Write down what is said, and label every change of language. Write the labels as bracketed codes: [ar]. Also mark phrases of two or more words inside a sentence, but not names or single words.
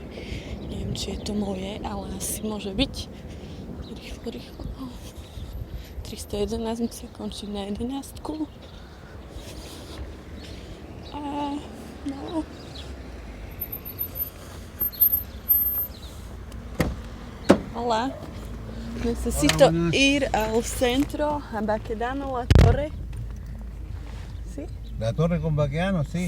[sk] Neviem, či je to moje, ale asi môže byť. Rýchlo. 311 musia končiť na 11. A no. [es] Hola. Necesito ir al centro a Baquedano, la torre. ¿Sí? La torre con Baquedano, sí.